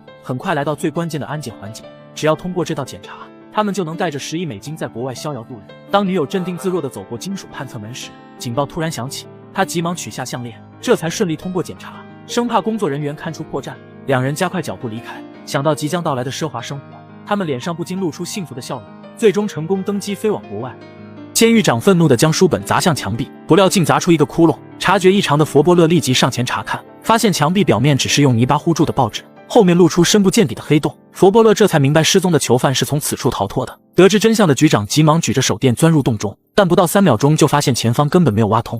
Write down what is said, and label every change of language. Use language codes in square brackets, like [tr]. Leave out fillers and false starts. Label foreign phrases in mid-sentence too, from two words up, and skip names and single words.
[zh] 很快來到最關鍵的安檢環節，只要通過這道檢查，他們就能帶着10億美金在國外逍遙度日。當女友鎮定自若地走過金屬探測門時，警報突然響起，她急忙取下項鏈，這才順利通過檢查。生怕工作人員看出破綻，兩人加快腳步離開。想到即將到來的奢華生活，他們臉上不禁露出幸福的笑容。最终成功登机飞往国外。监狱长愤怒地将书本砸向墙壁，不料竟砸出一个窟窿。察觉异常的佛伯勒立即上前查看，发现墙壁表面只是用泥巴糊住的报纸，后面露出深不见底的黑洞。佛伯勒这才明白失踪的囚犯是从此处逃脱的。得知真相的局长急忙举着手电钻入洞中，但不到3秒钟就发现前方根本没有挖通。